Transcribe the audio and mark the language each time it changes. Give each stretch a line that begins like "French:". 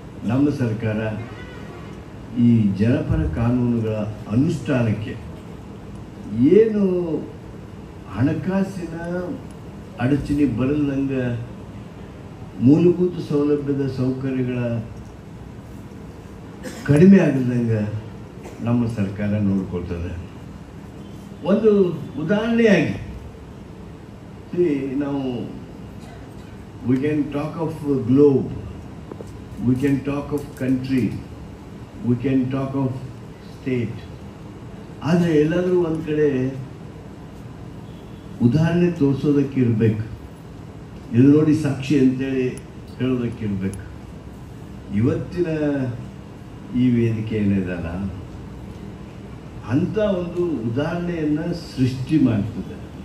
Kannada: ನಮ್ಮ ಸರ್ಕಾರ ಈ ಜನಪರ ಕಾನೂನುಗಳ ಅನುಷ್ಠಾನಕ್ಕೆ ಏನು ಹಣಕಾಸಿನ ಅಡಚಣೆ ಬರಲ್ಲಂಗೆ ಮೂಲಭೂತ ಸೌಲಭ್ಯದ ಸೌಕರ್ಯಗಳ ಕಡಿಮೆ ಆಗದಂಗೆ ನಮ್ಮ ಸರ್ಕಾರ ನೋಡ್ಕೊಳ್ತದೆ. ಒಂದು ಉದಾಹರಣೆಯಾಗಿ ನಾವು
English: we can talk of globe, we can talk of country, we can talk of state.
Kannada: ಆದರೆ ಎಲ್ಲಾದರೂ ಒಂದು ಕಡೆ ಉದಾಹರಣೆ ತೋರಿಸೋದಕ್ಕೆ ಇರಬೇಕು. ಇದು ನೋಡಿ ಸಾಕ್ಷಿ ಅಂತೇಳಿ ಹೇಳೋದಕ್ಕೆ ಇರಬೇಕು. ಇವತ್ತಿನ ಈ ವೇದಿಕೆ ಏನಿದೆಯಲ್ಲ, ಅಂಥ ಒಂದು ಉದಾಹರಣೆಯನ್ನು ಸೃಷ್ಟಿ ಮಾಡ್ತದೆ.